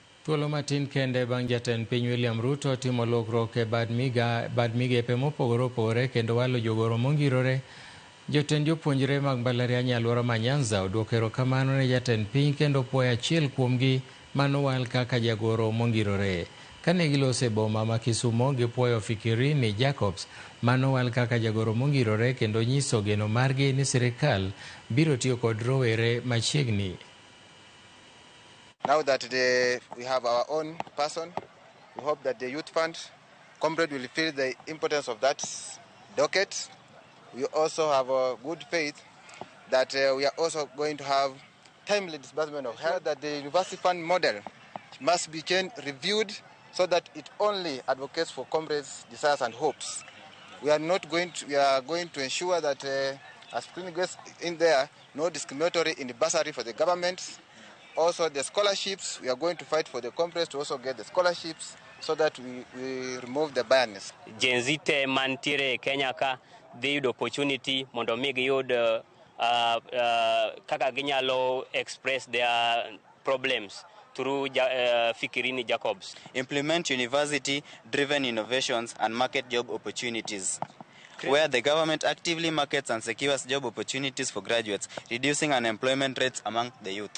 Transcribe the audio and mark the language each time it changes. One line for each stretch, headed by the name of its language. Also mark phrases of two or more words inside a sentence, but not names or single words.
Luo (Kenya and Tanzania): Thuolo matin kende bang' jatend piny William Ruto timo lokruok e bad migepe mopogore opogore kendo walo jogoro mongirore, jotend jopuonjre mag mbalariany alwora ma Nyanza odwoko erokamano ne jatend piny kendo puoyo achiel kuomgi manowal kaka jagoro mongirore. Kane gilose boma ma Kisumo, gipuoyo Fikirini Jacobs manowal kaka jagoro mongirore kendo nyiso geno margi ni sirkal biro tiyo kod rowere machiegni.
English: Now that we have our own person, we hope that the youth fund comrade will feel the importance of that docket. We also have a good faith that we are also going to have timely disbursement of health, that the university fund model must be reviewed so that it only advocates for comrades' desires and hopes. We are going to ensure that as clinic gets in there, no discriminatory in the bursary for the government. Also the scholarships, we are going to fight for the comrades to also get the scholarships so that we remove the bias.
Luo (Kenya and Tanzania): Gen Z te mantiere Kenya ka dhi yudo opportunity mondo mi giyud kaka ginyalo
English: express their problems through
Luo (Kenya and Tanzania): Fikirini Jacobs.
English: Implement university-driven innovations and market job opportunities, where the government actively markets and secures job opportunities for graduates, reducing unemployment rates among the youth.